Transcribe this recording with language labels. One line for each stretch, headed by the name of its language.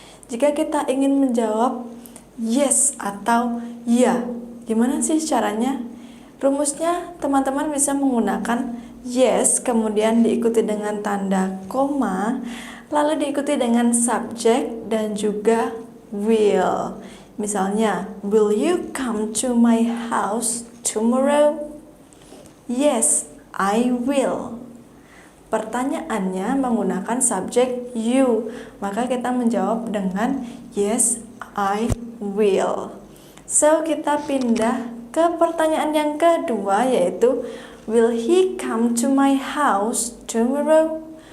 Indonesian: Jika kita ingin menjawab yes atau ya, gimana sih caranya? Rumusnya teman-teman bisa menggunakan yes, kemudian diikuti dengan tanda koma, lalu diikuti dengan subjek dan juga will. Misalnya,
English: will you come to my house tomorrow? Yes, I will.
Indonesian: Pertanyaannya menggunakan subjek you, maka kita menjawab dengan
English: yes, I will.
Indonesian: So, kita pindah ke pertanyaan yang kedua, yaitu
English: will he come to my house tomorrow?